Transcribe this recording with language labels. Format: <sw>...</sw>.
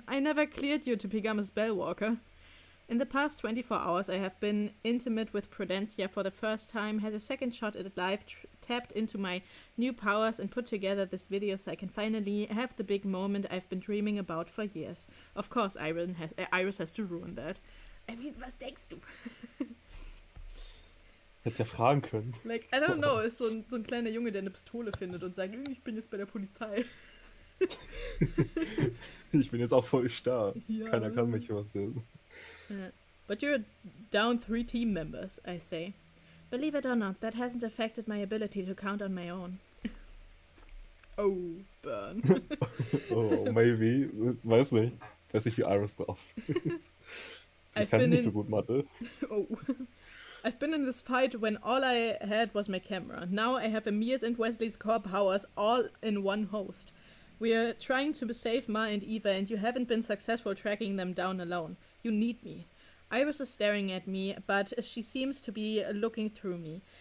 <en>I never cleared you to become a spellwalker. In the past 24 hours, I have been intimate with Prudencia for the first time, had a second shot at life, tapped into my new powers, and put together this video so I can finally have the big moment I've been dreaming about for years. Of course, Iris has to ruin that. I mean,</en> <de>was denkst du? Hätte ja fragen können.</de> <en>Like, I don't know,</en> <de>ist so ein kleiner Junge, der eine Pistole findet und sagt, ich bin jetzt bei der Polizei. Ich bin jetzt auch voll stark. Ja. Keiner kann mich was jetzt.</de> <en>But you're down 3 team members, I say. Believe it or not, that hasn't affected my ability to count on my own. Oh, burn.</en> <de>Oh,</de> <en>maybe.</en> <de>Weiß nicht. Weiß nicht, wie Iris drauf. Ich kann nicht so gut Mathe. Oh.</de> <en>I've been in this fight when all I had was my camera. Now I have Emil's and Wesley's core powers all in one host. We're trying to save Ma and Eva, and you haven't been successful tracking them down alone. You need me. Iris is staring at me, but she seems to be looking through me.</en>